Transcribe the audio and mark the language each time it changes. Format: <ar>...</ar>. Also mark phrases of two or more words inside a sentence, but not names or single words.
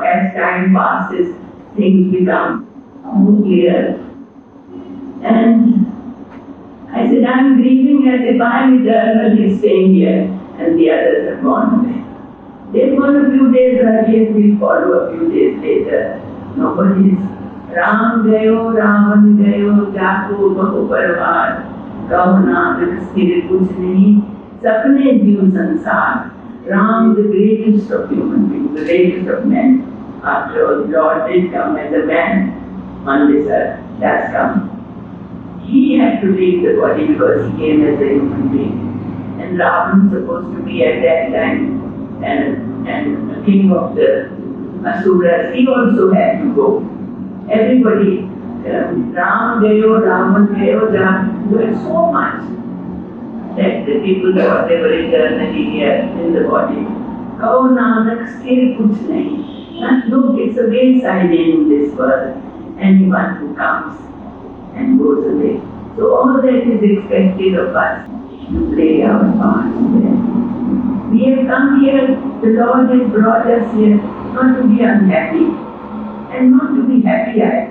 <en>As time passes, things become more clear. And I said, I'm grieving as if I'm eternally staying here and the others have gone away. They've gone a few days earlier, we'll follow a few days later.</en> <hi>Nobody's राम गयो रावण गयो जाको बहु परवार, कहो नानक स्थिर कुछ नहीं सपने जीव संसार.</hi> <en>Ram, the greatest of human beings, the greatest of men. After all, Lord did come as a man on this earth, does come. He had to leave the body because he came as a human being. And Ravan supposed to be at that time and the king of the Asuras, he also had to go. Everybody,</en> <hi>राम गयो रावण गयो,</hi> <en>there was so much that the people thought they were eternally here in the body.</en> <hi>कहो नानक स्थिर कुछ नहीं.</hi> <en>Look, it's a wayside in this world. Anyone who comes and goes away. So all that is expected of us to play our parts there. We have come here, the Lord has brought us here not to be unhappy and not to be happy either.</en>